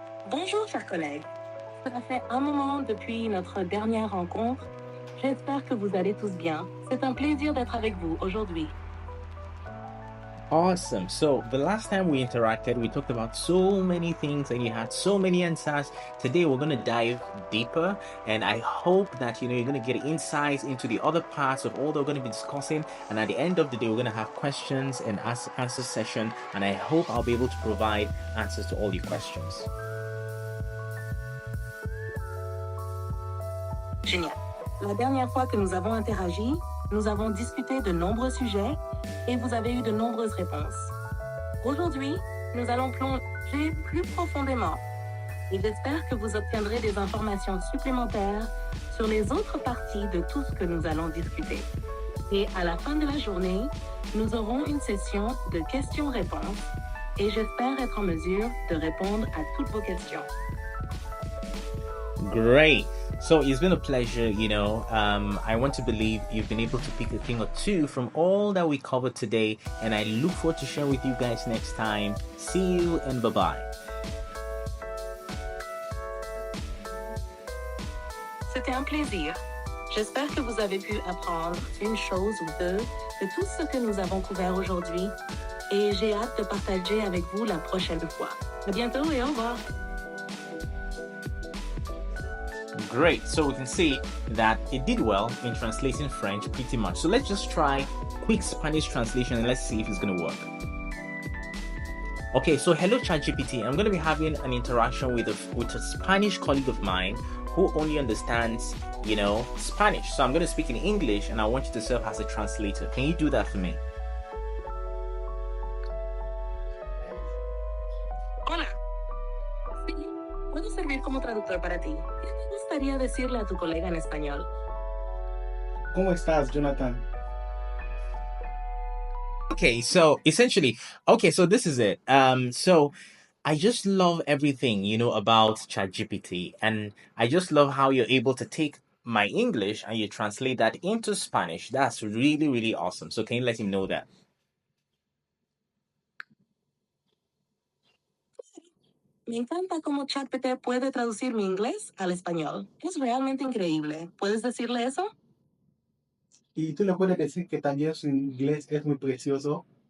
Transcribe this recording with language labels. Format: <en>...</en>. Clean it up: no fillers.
<fr>Bonjour, chers collègues. Ça fait un moment depuis notre dernière rencontre. J'espère que vous allez tous bien. C'est un plaisir d'être avec vous aujourd'hui.</fr> <en>Awesome. So the last time we interacted, we talked about so many things and you had so many answers. Today we're going to dive deeper, and I hope that you're going to get insights into the other parts of all that we're going to be discussing. And at the end of the day, we're going to have questions and answer session, and I hope I'll be able to provide answers to all your questions.</en> <fr>Génial. La dernière fois que nous avons interagi, nous avons discuté de nombreux sujets et vous avez eu de nombreuses réponses. Aujourd'hui, nous allons plonger plus profondément et j'espère que vous obtiendrez des informations supplémentaires sur les autres parties de tout ce que nous allons discuter. Et à la fin de la journée, nous aurons une session de questions-réponses et j'espère être en mesure de répondre à toutes vos questions.</fr> <en>Great. So it's been a pleasure, I want to believe you've been able to pick a thing or two from all that we covered today, and I look forward to sharing with you guys next time. See you and bye-bye.</en> <fr>C'était un plaisir. J'espère que vous avez pu apprendre une chose ou deux de tout ce que nous avons couvert aujourd'hui et j'ai hâte de partager avec vous la prochaine fois. À bientôt et au revoir.</fr> <en>Great. So we can see that it did well in translating French pretty much. So let's just try quick Spanish translation and let's see if it's going to work. Okay, so hello ChatGPT. I'm going to be having an interaction with a Spanish colleague of mine who only understands, Spanish. So I'm going to speak in English and I want you to serve as a translator. Can you do that for me?</en> <es>Hola. Sí, puedo servir como traductor para ti. ¿Qué te gustaría decirle a tu colega en español? ¿Cómo estás, Jonathan?</es> <en>Okay, so essentially, so this is it. So I just love everything, about ChatGPT, and I just love how you're able to take my English and you translate that into Spanish. That's really, really awesome. So can you let him know that?</en> <es>Me encanta cómo ChatGPT puede traducir mi inglés al español. Es realmente increíble. ¿Puedes decirle eso? Y tú le puedes decir que también su inglés es muy precioso.</es>